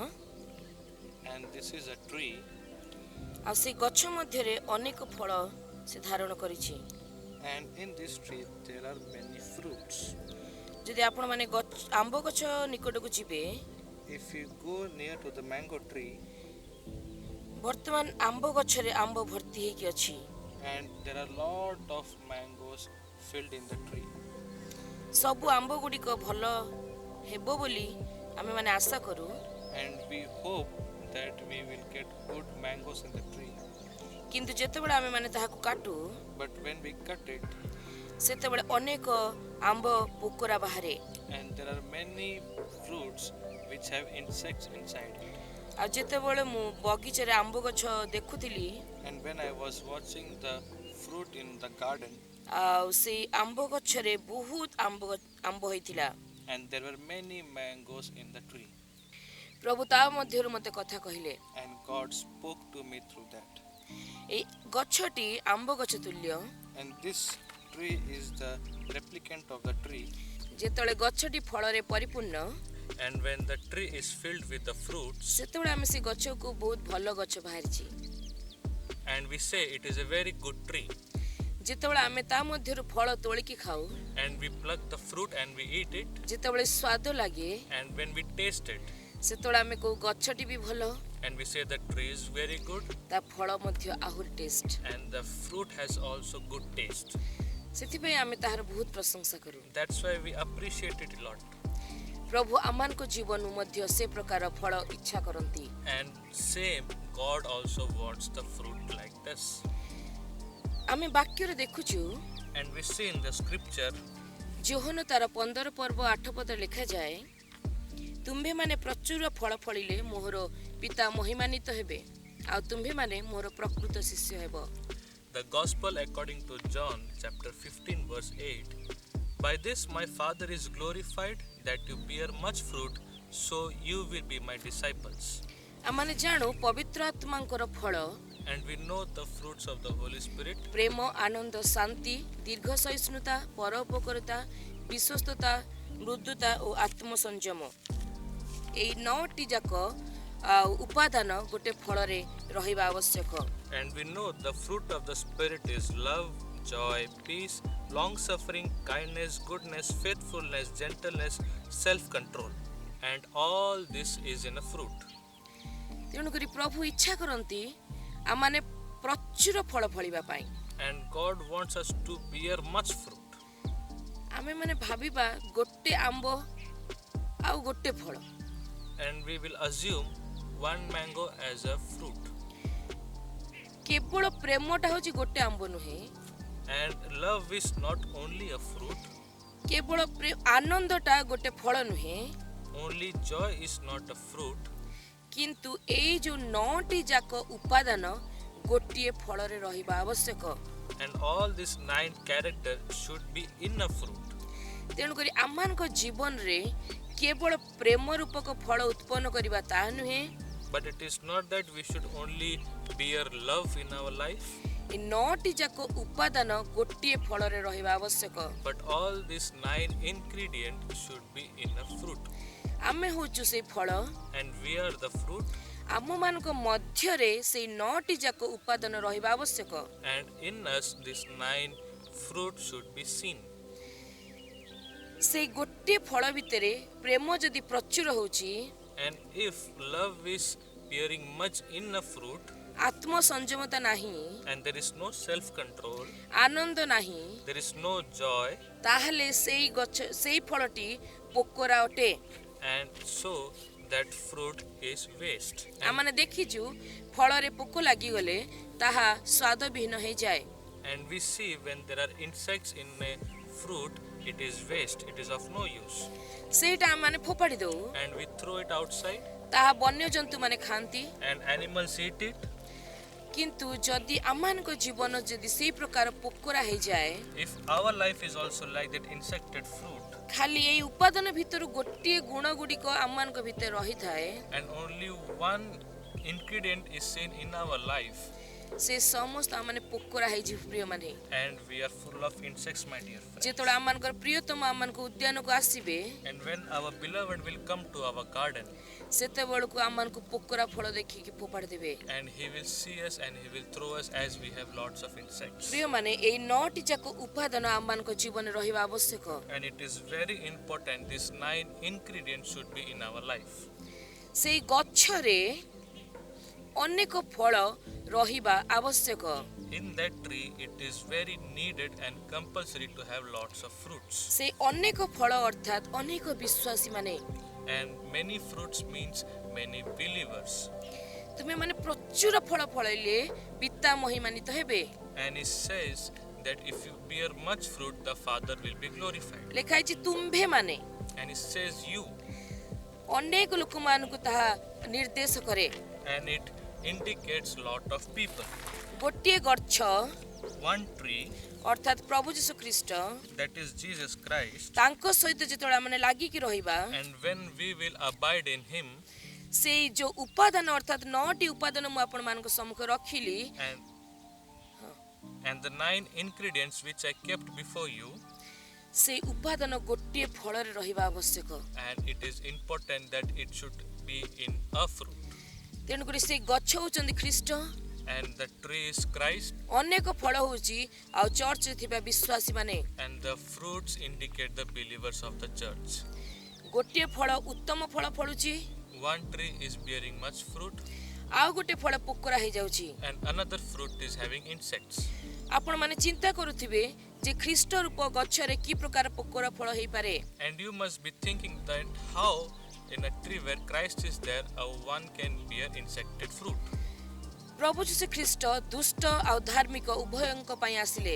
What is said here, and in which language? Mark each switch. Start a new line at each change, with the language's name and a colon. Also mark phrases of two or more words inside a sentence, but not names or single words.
English: And this is a tree,
Odia: ଆଉ ସେଇ ଗଛ ମଧ୍ୟରେ ଅନେକ ଫଳ ସେ ଧାରଣ କରିଛି।
English: and in this tree there are many fruits.
Odia: ଯଦି ଆପଣମାନେ ଆମ୍ବ ଗଛ ନିକଟକୁ ଯିବେ,
English: If you go near to the mango tree,
Odia: ବର୍ତ୍ତମାନ ଆମ୍ବ ଗଛରେ ଆମ୍ବ ଭର୍ତ୍ତି ହେଇକି ଅଛି।
English: and there are lot of mangoes filled in the tree.
Odia: ସବୁ ଆମ୍ବ ଗୁଡ଼ିକ ଭଲ ହେବ ବୋଲି ଆମେମାନେ ଆଶା କରୁ।
English: And we hope that we will get good mangoes in the tree.
Odia: କିନ୍ତୁ ଯେତେବେଳେ ଆମେମାନେ ତାହାକୁ କାଟୁ,
English: But when we cut it,
Odia: ସେତେବେଳେ ଅନେକ ଆମ୍ବ ପୋକରା ବାହାରେ।
English: and there are many fruits which have insects inside it.
Odia: ଆଉ ଯେତେବେଳେ ମୁଁ ବଗିଚାରେ ଆମ୍ବ ଗଛ ଦେଖୁଥିଲି,
English: And when I was watching the fruit in the garden,
Odia: ଆଉ ସେଇ ଆମ୍ବ ଗଛରେ ବହୁତ ଆମ୍ବ ହେଇଥିଲା।
English: and there were many mangoes in the tree,
Odia: ପ୍ରଭୁ ତା ମଧ୍ୟରୁ ମୋତେ କଥା କହିଲେ,
English: and God spoke to me through that.
Odia: ଏଇ ଗଛଟି ଆମ୍ବ ଗଛ ତୁଲ୍ୟ।
English: And this tree is the replicant of the tree,
Odia: ଯେତେବେଳେ ଗଛଟି ଫଳରେ ପରିପୂର୍ଣ୍ଣ,
English: and when the tree is filled with the fruits,
Odia: ସେତେବେଳେ ଆମେ ସେ ଗଛକୁ ବହୁତ ଭଲ ଗଛ ବାହାରିଛି।
English: and we say it is a very good tree,
Odia: ଯେତେବେଳେ ଆମେ ତା ମଧ୍ୟରୁ ଫଳ ତୋଳିକି ଖାଉ,
English: and we pluck the fruit and we eat it,
Odia: ଯେତେବେଳେ ସ୍ୱାଦ ଲାଗେ,
English: and when we taste it,
Odia: ସେତେବେଳେ ଆମେ କହୁ ଗଛଟି ବି ଭଲ,
English: and we say the tree is very good,
Odia: ତା ଫଳ ମଧ୍ୟ ଆହୁରି ଟେଷ୍ଟ।
English: and the fruit has also good taste.
Odia: ସେଥିପାଇଁ ଆମେ ତାହାର ବହୁତ ପ୍ରଶଂସା କରୁ।
English: That's why we appreciate it a lot.
Odia: ପ୍ରଭୁ ଆମମାନଙ୍କ ଜୀବନରୁ ମଧ୍ୟ ସେ ପ୍ରକାର ଫଳ ଇଚ୍ଛା କରନ୍ତି।
English: And same, God also wants the fruit like this.
Odia: ଆମେ ବାକ୍ୟରେ ଦେଖୁଛୁ,
English: And we see in the scripture,
Odia: ଯୋହନ ତାର 15 ପର୍ବ 8 ପଦ ଲେଖାଯାଏ, ତୁମ୍ଭେମାନେ ପ୍ରଚୁର ଫଳ ଫଳିଲେ ମୋହର ପିତା ମହିମାନ୍ୱିତ ହେବେ, ଆଉ ତୁମ୍ଭେମାନେ ମୋହର ପ୍ରକୃତ ଶିଷ୍ୟ ହେବ।
English: the Gospel according to John chapter 15 verse 8. By this my Father is glorified, that you bear much fruit, so you will be my disciples.
Odia: ଆମମାନେ ଜାଣୁ ପବିତ୍ର ଆତ୍ମାଙ୍କର ଫଳ
English: And we know the fruits of the Holy Spirit,
Odia: ପ୍ରେମ, ଆନନ୍ଦ, ଶାନ୍ତି, ଦୀର୍ଘ ସହିଷ୍ଣୁତା, ପରୋପକାରିତା, ବିଶ୍ୱସ୍ତତା, ମୃଦୁତା ଓ ଆତ୍ମସଂଯମ। ଏଇ 9ଟି ଯାକ ଉପାଦାନ ଗୋଟେ ଫଳରେ ରହିବା ଆବଶ୍ୟକ।
English: and we know the fruit of the Spirit is love, joy, peace, long-suffering, kindness, goodness, faithfulness, gentleness, self-control. And all this is in a fruit.
Odia: ତେଣୁକରି ପ୍ରଭୁ ଇଚ୍ଛା କରନ୍ତି ଆମମାନେ ପ୍ରଚୁର ଫଳ ଫଳିବା ପାଇଁ।
English: And God wants us to bear much fruit.
Odia: ଆମେମାନେ ଭାବିବା ଗୋଟେ ଆମ୍ବ ଆଉ ଗୋଟେ ଫଳ।
English: And we will assume one mango as a fruit.
Odia: କେବଳ ପ୍ରେମଟା ହେଉଛି ଗୋଟେ ଆମ୍ବ ନୁହେଁ,
English: And love is not only a fruit,
Odia: କେବଳ ଆନନ୍ଦଟା ଗୋଟେ ଫଳ ନୁହେଁ,
English: only joy is not a fruit,
Odia: କିନ୍ତୁ ଏଇ ଯୋଉ 9ଟି ଯାକ ଉପାଦାନ ଗୋଟିଏ ଫଳରେ ରହିବା ଆବଶ୍ୟକ।
English: and all these 9 characters should be in a fruit.
Odia: ତେଣୁକରି ଆମମାନଙ୍କ ଜୀବନରେ କେବଳ ପ୍ରେମ ରୂପକ ଫଳ ଉତ୍ପନ୍ନ କରିବା ତାହା ନୁହେଁ,
English: But it is not that we should only bear love in our life,
Odia: ଏ 9ଟି ଯାକ ଉପାଦାନ ଗୋଟିଏ ଫଳରେ ରହିବା ଆବଶ୍ୟକ।
English: but all these 9 ingredients should be in a fruit.
Odia: ଆମେ ହେଉଛୁ ସେଇ ଫଳ,
English: And we are the fruit,
Odia: ଆମମାନଙ୍କ ମଧ୍ୟରେ ସେଇ 9ଟି ଯାକ ଉପାଦାନ ରହିବା ଆବଶ୍ୟକ।
English: and in us these 9 fruit should be seen.
Odia: ସେଇ ଗୋଟିଏ ଫଳ ଭିତରେ ପ୍ରେମ ଯଦି ପ୍ରଚୁର ହେଉଛି,
English: And if love is bearing much in a fruit,
Odia: ଆତ୍ମସଂଯମତା ନାହିଁ,
English: and there is no self-control,
Odia: ଆନନ୍ଦ ନାହିଁ,
English: there is no joy,
Odia: ତାହେଲେ ସେଇ ଫଳଟି ପୋକରା ଅଟେ।
English: and so that fruit is waste.
Odia: ଆମମାନେ ଦେଖିଛୁ ଫଳରେ ପୋକ ଲାଗିଗଲେ ତାହା ସ୍ୱାଦବିହୀନ ହେଇଯାଏ।
English: And we see when there are insects in a fruit, it is waste, it is of no use,
Odia: ସେଇଟା ଆମମାନେ ଫୋପାଡ଼ି ଦଉ,
English: and we throw it outside
Odia: ତାହା ବନ୍ୟଜନ୍ତୁ ମାନେ ଖାଆନ୍ତି।
English: and animals eat it.
Odia: କିନ୍ତୁ ଯଦି ଆମମାନଙ୍କ ଜୀବନ ଯଦି ସେଇ ପ୍ରକାର ପୋକରା ହେଇଯାଏ,
English: If our life is also like that insected fruit,
Odia: ଖାଲି ଏଇ ଉପାଦାନ ଭିତରୁ ଗୋଟିଏ ଗୁଣ ଗୁଡ଼ିକ ଆମମାନଙ୍କ ଭିତରେ ରହିଥାଏ,
English: and only one ingredient is seen in our life,
Odia: ସେ ସମସ୍ତ ଆମମାନେ ପୋକରା ହେଇଯିବ ପ୍ରିୟମାନେ।
English: and we are full of insects, my dear friends.
Odia: ଯେତେବେଳେ ଆମମାନଙ୍କର ପ୍ରିୟତମ ଆମମାନଙ୍କ ଉଦ୍ୟାନକୁ ଆସିବେ,
English: And when our beloved will come to our garden,
Odia: ସେତେବେଳକୁ ଆମମାନଙ୍କୁ ପୋକରା ଫଳ ଦେଖିକି ଫୋପାଡ଼ି ଦେବେ।
English: and he will see us and he will throw us as we have lots of insects.
Odia: ପ୍ରିୟମାନେ, ଏଇ 9ଟି ଯାକ ଉପାଦାନ ଆମମାନଙ୍କ ଜୀବନରେ ରହିବା ଆବଶ୍ୟକ।
English: And it is very important, these 9 ingredients should be in our life.
Odia: ସେଇ ଗଛରେ ଅନେକ ଫଳ ରହିବା ଆବଶ୍ୟକ।
English: In that tree, it is very needed and compulsory to have lots of fruits.
Odia: ସେଇ ଅନେକ ଫଳ ଅର୍ଥାତ୍ ଅନେକ ବିଶ୍ୱାସୀ ମାନେ,
English: And many fruits means many believers.
Odia: ତୁମେମାନେ ପ୍ରଚୁର ଫଳ ଫଳେଇଲେ ପିତା ମହିମାନିତ ହେବେ।
English: And it says that if you bear much fruit, the Father will be glorified.
Odia: ଲେଖା ହେଇଛି ତୁମ୍ଭେମାନେ।
English: And it says you,
Odia: ଅନେକ ଲୋକମାନଙ୍କୁ ତାହା ନିର୍ଦ୍ଦେଶ କରେ।
English: and it indicates lot of people.
Odia: ଗୋଟିଏ ଗଛ
English: One tree,
Odia: ଅର୍ଥାତ୍ ପ୍ରଭୁ ଯୀଶୁ ଖ୍ରୀଷ୍ଟ,
English: that is Jesus Christ,
Odia: ତାଙ୍କ ସହିତ ଯେତେବେଳେ ଆମେ ଲାଗିକି ରହିବା,
English: and when we will abide in him,
Odia: ସେଇ ଯୋଉ ଉପାଦାନ ଅର୍ଥାତ୍ 9ଟି ଉପାଦାନ ମୁଁ ଆପଣମାନଙ୍କ ସମ୍ମୁଖରେ ରଖିଲି,
English: and the 9 ingredients which I kept before you,
Odia: ସେଇ ଉପାଦାନ ଗୋଟିଏ ଫଳରେ ରହିବା ଆବଶ୍ୟକ।
English: and it is important that it should be in a fruit.
Odia: ତେଣୁକରି ସେଇ ଗଛ ହଉଛନ୍ତି ଖ୍ରୀଷ୍ଟ,
English: And the tree is Christ,
Odia: ଅନେକ ଫଳ ହଉଛି ଆଉ ଚର୍ଚ୍ଚରେ ଥିବା ବିଶ୍ୱାସୀ ମାନେ।
English: and the fruits indicate the believers of the church.
Odia: ଗୋଟିଏ ଫଳ ଉତ୍ତମ ଫଳ ଫଳୁଛି,
English: One tree is bearing much fruit,
Odia: ଆଉ ଗୋଟେ ଫଳ ପୋକରା ହେଇଯାଉଛି।
English: and another fruit is having insects.
Odia: ଆପଣମାନେ ଚିନ୍ତା କରୁଥିବେ ଯେ ଖ୍ରୀଷ୍ଟ ରୂପ ଗଛରେ କି ପ୍ରକାର ପୋକରା ଫଳ ହେଇପାରେ।
English: And you must be thinking that how in a tree where Christ is there, one can bear insected fruit.
Odia: ପ୍ରଭୁ ଯୀଶୁ ଖ୍ରୀଷ୍ଟ ଦୁଷ୍ଟ ଆଉ ଧାର୍ମିକ ଉଭୟଙ୍କ ପାଇଁ ଆସିଲେ।